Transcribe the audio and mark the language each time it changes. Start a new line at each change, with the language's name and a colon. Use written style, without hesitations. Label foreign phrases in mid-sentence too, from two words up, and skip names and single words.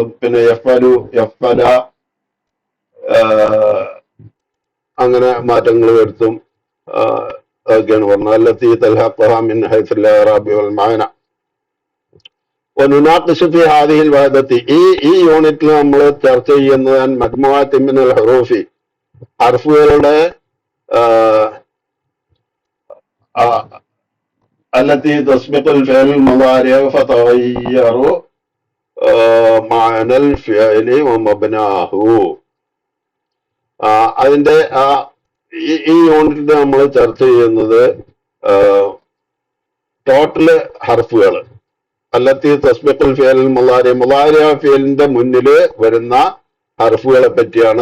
Malayalam: പിന്നെ
Arabic: يفعل، يفعل,
Malayalam: അങ്ങനെ മാറ്റങ്ങൾ വരുത്തും. അതൊക്കെയാണ് പറഞ്ഞത്.
Arabic: التي تلحقه من حيث الإعراب والمعنى. ونناقش في هذه الوحدة,
Malayalam: ഈ യൂണിറ്റിൽ നമ്മൾ ചർച്ച ചെയ്യുന്നത്
Arabic: مجموعة من الحروف, ഹർഫുകളുടെ التي تسبق الفعل المضارع فتغير معنى الفعل ومبناه.
Malayalam: അതിന്റെ ഈ യൂണിറ്റിൽ നമ്മൾ ചർച്ച ചെയ്യുന്നത് ടോട്ടല് ഹർഫുകൾ,
Arabic: التي تسبق الفعل المضارع,
Malayalam: മുളാരിഅ ഫിഅലിന്റെ മുന്നിൽ വരുന്ന ഹർഫുകളെ പറ്റിയാണ്.